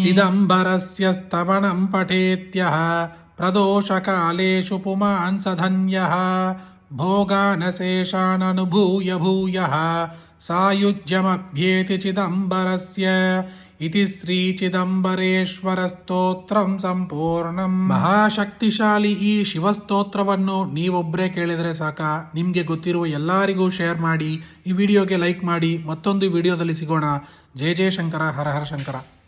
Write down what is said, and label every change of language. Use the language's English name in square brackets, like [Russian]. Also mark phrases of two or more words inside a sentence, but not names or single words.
[Sanskrit] चिदम्बरस्य स्तवनं पठेत्यः प्रदोषकालेषु पुमान् स धन्यः भोगानशेषाननुभूय भूयः सायुज्यमभ्येति चिदम्बरस्य इति ಶ್ರೀ ಚಿದಂಬರೇಶ್ವರ ಸ್ತೋತ್ರಂ ಸಂಪೂರ್ಣಂ. [Kannada] ಮಹಾಶಕ್ತಿಶಾಲಿ ಈ ಶಿವಸ್ತೋತ್ರವನ್ನು ನೀವೊಬ್ಬರೇ ಕೇಳಿದರೆ ಸಾಕ? ನಿಮಗೆ ಗೊತ್ತಿರುವ ಎಲ್ಲರಿಗೂ ಶೇರ್ ಮಾಡಿ, ಈ ವಿಡಿಯೋಗೆ ಲೈಕ್ ಮಾಡಿ. ಮತ್ತೊಂದು ವಿಡಿಯೋದಲ್ಲಿ ಸಿಗೋಣ. ಜಯ ಜಯ ಶಂಕರ, ಹರ ಹರ ಶಂಕರ.